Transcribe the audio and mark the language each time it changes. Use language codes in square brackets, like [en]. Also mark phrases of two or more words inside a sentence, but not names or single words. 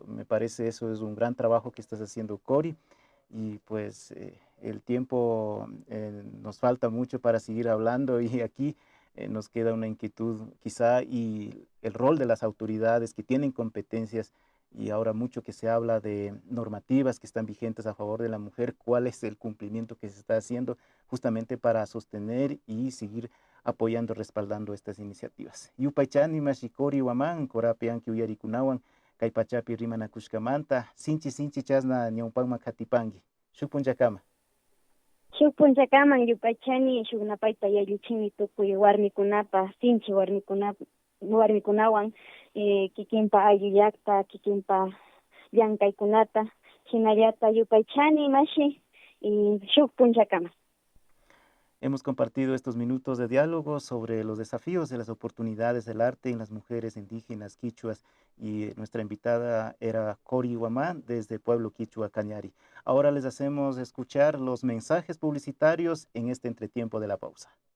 [es] Me parece eso es un gran trabajo que estás haciendo, Cori, y pues el tiempo nos falta mucho para seguir hablando y aquí nos queda una inquietud quizá y el rol de las autoridades que tienen competencias y ahora mucho que se habla de normativas que están vigentes a favor de la mujer, cuál es el cumplimiento que se está haciendo justamente para sostener y seguir apoyando, respaldando estas iniciativas. [qu] Yupaychani mashikori waman, korapianki uyarikunawan, kay pachapi rimanakushkamanta, sinchi sinchi chasna ñawpanma katipangi. Shukpun chakama. Shuk punchakaman yupaychani shuk napayta yaylichini tukuy warmikunapa sinchi warmikunawan kikinpa ayllu llaqta kikinpa llankaykunata hinallata yupaychani mashi y shuk punchakaman. [es] Hemos compartido estos minutos de diálogo sobre los desafíos y las oportunidades del arte en las mujeres indígenas quichuas y nuestra invitada era Cori Guamán desde el pueblo quichua Cañari. Ahora les hacemos escuchar los mensajes publicitarios en este entretiempo de la pausa.